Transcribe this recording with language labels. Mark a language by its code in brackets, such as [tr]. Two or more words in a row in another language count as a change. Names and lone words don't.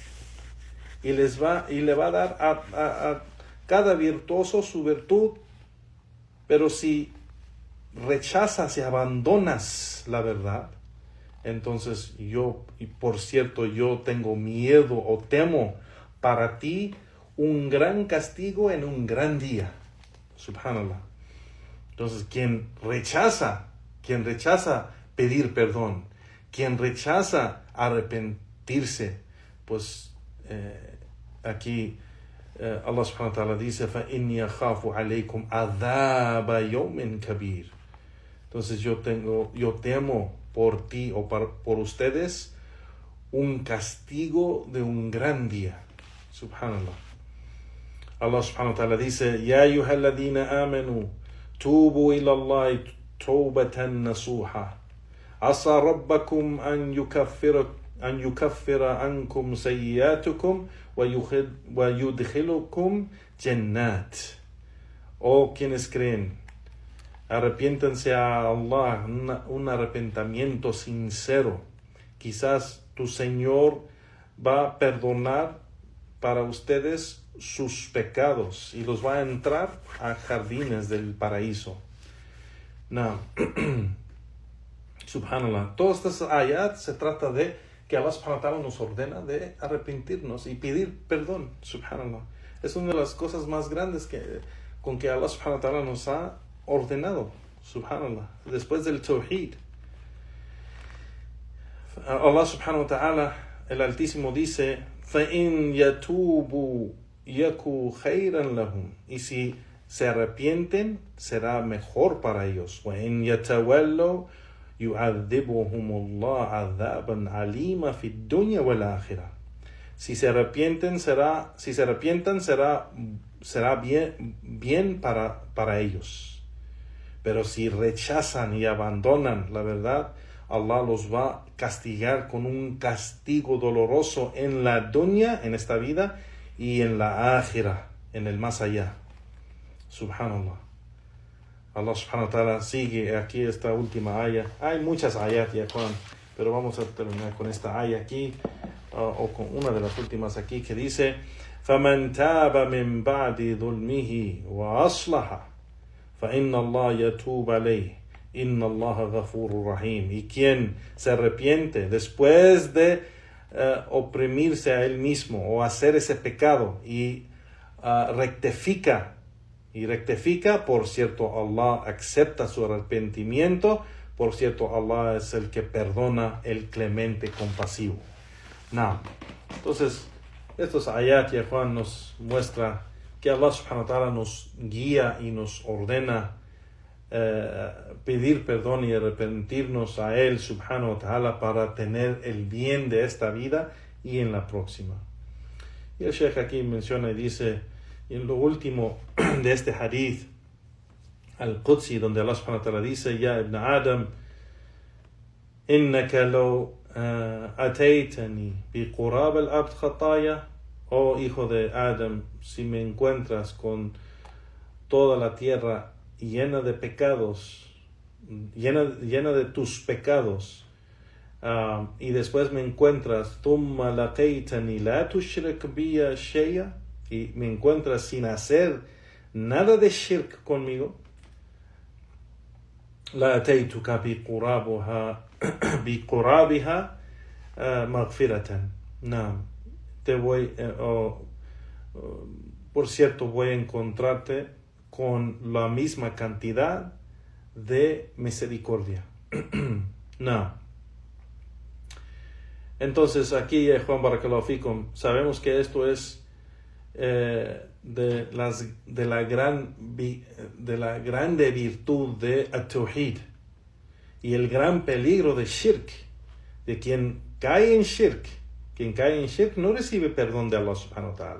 [es] y le va a dar a cada virtuoso su virtud, pero si rechazas y abandonas la verdad, entonces yo tengo miedo o temo para ti un gran castigo en un gran día. Subhanallah. Entonces, quien rechaza pedir perdón, quien rechaza arrepentirse, pues aquí [ar] الله سبحانه وتعالى [es] dice, [ar] فَإِنِّي أَخَافُ عَلَيْكُمْ عَذَابَ يَوْمٍ كَبِيرٍ. [es] Entonces yo temo por ti o por ustedes un castigo de un gran día. Subhanallah. [ar] الله سبحانه وتعالى dice, يا أيها الذين آمنوا توبوا إلى الله توبة نصوحا عسى ربكم أن يكفر عنكم سيئاتكم ويدخلكم جنات. [es] Oh quienes creen, arrepiéntense a Allah, un arrepentimiento sincero. Quizás tu Señor va a perdonar para ustedes sus pecados y los va a entrar a jardines del paraíso. No. Subhanallah. Todas estas ayat se trata de que [ar] الله سبحانه وتعالى [es] nos ordena de arrepentirnos y pedir perdón. Subhanallah. Es una de las cosas más grandes con que [ar] الله سبحانه وتعالى [es] nos ha ordenado. Subhanallah. Después del Tawhid. [ar] الله سبحانه وتعالى, [es] el Altísimo, dice, [ar] فَإِنْ يَتُوبُوا يَكُوا خَيْرًا لَهُمْ. [es] Y si se arrepienten, será mejor para ellos. [ar] وَإِنْ يَتَوَلَّوْا يُعَذِّبُهُمُ اللَّهُ عَذَابًا عَلِيمًا فِي الدُّنْيَا وَالْآخِرَةِ. [es] Si se arrepienten, será bien para ellos. Pero si rechazan y abandonan la verdad, Allah los va a castigar con un castigo doloroso en la dunya, en esta vida, y en la akhira, en el más allá. Subhanallah. [ar] الله سبحانه وتعالى [es] sigue aquí esta última ayah. Hay muchas ayat ya, pero vamos a terminar con esta ayah aquí, o con una de las últimas aquí, que dice, [ar] فَمَنْ تَابَ مِنْ بَعْدِ ظُلْمِهِ وَأَصْلَحَ فَإِنَّ اللَّهَ يَتُوبُ عَلَيْهِ إن الله غفور رحيم. [es] Y quien se arrepiente después de oprimirse a él mismo o hacer ese pecado y rectifica, por cierto, Allah acepta su arrepentimiento, por cierto, Allah es el que perdona, el clemente, compasivo. Entonces, estos ayat, ya Juan nos muestra que [ar] الله سبحانه وتعالى [es] nos guía y nos ordena pedir perdón y arrepentirnos a Él [ar] سبحانه وتعالى [es] para tener el bien de esta vida y en la próxima. Y el Sheikh aquí menciona y dice, en lo último de este [ar] الحديث القدسي, [es] donde [ar] الله سبحانه وتعالى [es] dice, [ar] يا ابن آدم إنك لو أتيتني بقراب الأبد خطايا. [es] Oh hijo de Adam, si me encuentras con toda la tierra llena de pecados, llena de tus pecados, y después me encuentras, [ar] ثم لقيتني لا تشرك بي شيئا, [es] y me encuentras sin hacer nada de shirk conmigo, [ar] لأتيتك بقرابها مغفرة. [es] Por cierto, voy a encontrarte con la misma cantidad de misericordia. Entonces aquí, Juan [ar] بارك الله فيكم, [es] sabemos que esto es de la grande virtud de at-Tawhid y el gran peligro de Shirk, de quien cae en shirk no recibe perdón de [ar] الله سبحانه وتعالى.